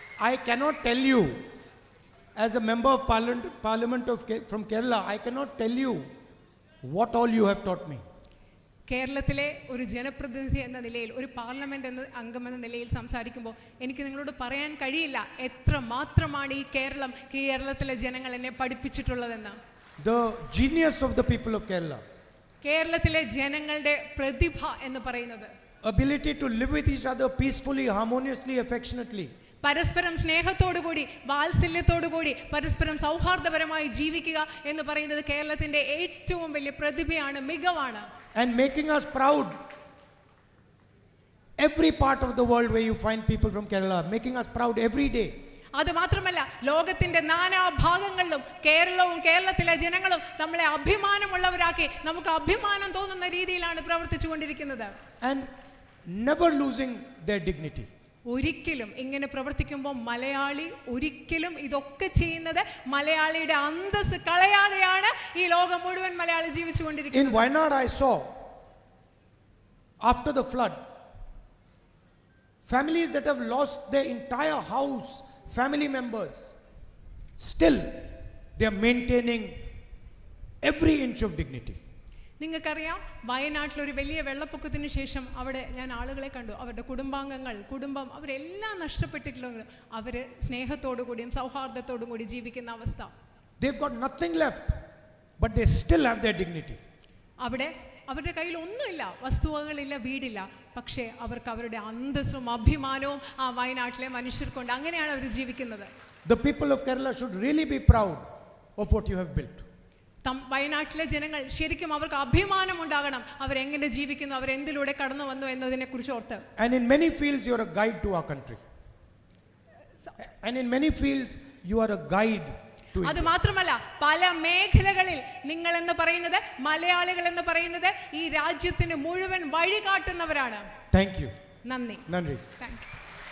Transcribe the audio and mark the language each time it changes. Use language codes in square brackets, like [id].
[en] I cannot tell you, as a member of Parliament from Kerala, I cannot tell you what all you have taught me. [ml] കേരളത്തിലെ ഒരു ജനപ്രതിനിധി എന്ന നിലയിൽ, ഒരു parliament എന്ന അംഗം എന്ന നിലയിൽ സംസാരിക്കുമ്പോൾ എനിക്ക് നിങ്ങളോട് പറയാൻ കഴിയില്ല എത്ര മാത്രമാണ് ഈ കേരളത്തിലെ ജനങ്ങൾ എന്നെ പഠിപ്പിച്ചിട്ടുള്ളതെന്ന്. [en] The genius of the people of Kerala, [ml] കേരളത്തിലെ ജനങ്ങളുടെ പ്രതിഭ എന്ന് പറയുന്നത്, [en] ability to live with each other peacefully, harmoniously, affectionately. [ml] പരസ്പരം സ്നേഹത്തോടുകൂടി വാത്സല്യത്തോടുകൂടി പരസ്പരം സൗഹാർദ്ദപരമായി ജീവിക്കുക എന്ന് പറയുന്നത് കേരളത്തിന്റെ ഏറ്റവും വലിയ പ്രതിഭയാണ്, മികവാണ്. [en] And making us proud. Every part of the world where you find people from Kerala, making us proud every day. [ml] അത് മാത്രമല്ല, ലോകത്തിന്റെ നാനാഭാഗങ്ങളിലും കേരളവും കേരളത്തിലെ ജനങ്ങളും നമ്മളെ അഭിമാനമുള്ളവരാക്കി നമുക്ക് അഭിമാനം തോന്നുന്ന രീതിയിലാണ് പ്രവർത്തിച്ചുകൊണ്ടിരിക്കുന്നത്. [en] And never losing their dignity. [ml] ഒരിക്കലും ഇങ്ങനെ പ്രവർത്തിക്കുമ്പോൾ മലയാളി ഒരിക്കലും ഇതൊക്കെ ചെയ്യുന്നത് മലയാളിയുടെ അന്തസ്സ് കളയാതെയാണ് ഈ ലോകം മുഴുവൻ Malayali ജീവിച്ചുകൊണ്ടിരിക്കുന്നത്. [en] In Wayanad I saw, after the flood, families that have lost their entire house, family members, still they are maintaining every inch of dignity. [ml] നിങ്ങൾക്കറിയാം, വയനാട്ടിലൊരു വലിയ വെള്ളപ്പൊക്കത്തിന് ശേഷം അവിടെ ഞാൻ ആളുകളെ കണ്ടു. അവരുടെ കുടുംബം അവരെല്ലാം നഷ്ടപ്പെട്ടിട്ടുള്ളത് അവർ സ്നേഹത്തോടു കൂടിയും സൗഹാർദ്ദത്തോടും കൂടി ജീവിക്കുന്ന അവസ്ഥ. [en] They've got nothing left, but they still have their dignity. [ml] അവിടെ അവരുടെ കയ്യിൽ ഒന്നുമില്ല, വസ്തുവകളില്ല, വീടില്ല, പക്ഷേ അവർക്ക് അവരുടെ അന്തസ്സും അഭിമാനവും ആ വയനാട്ടിലെ മനുഷ്യർക്കുണ്ട്. അങ്ങനെയാണ് അവർ ജീവിക്കുന്നത്. [en] The people of Kerala should really be proud of what you have built. [ml] വയനാട്ടിലെ ജനങ്ങൾ ശരിക്കും അവർക്ക് അഭിമാനം ഉണ്ടാകണം, അവരെങ്ങനെ ജീവിക്കുന്നു, അവരെന്തിലൂടെ കടന്നു വന്നു എന്നതിനെ കുറിച്ച് ഓർത്ത്. [en] And in many fields you are a guide to our country. And in many fields you are a guide to [ml] അത് [en] India. [ml] മാത്രമല്ല, പല മേഖലകളിൽ നിങ്ങൾ എന്ന് പറയുന്നത്, മലയാളികൾ എന്ന് പറയുന്നത് ഈ രാജ്യത്തിന് മുഴുവൻ വഴി കാട്ടുന്നവരാണ്. [en] Thank you. [ml] നന്ദി. നന്ദി. [en] Thank you.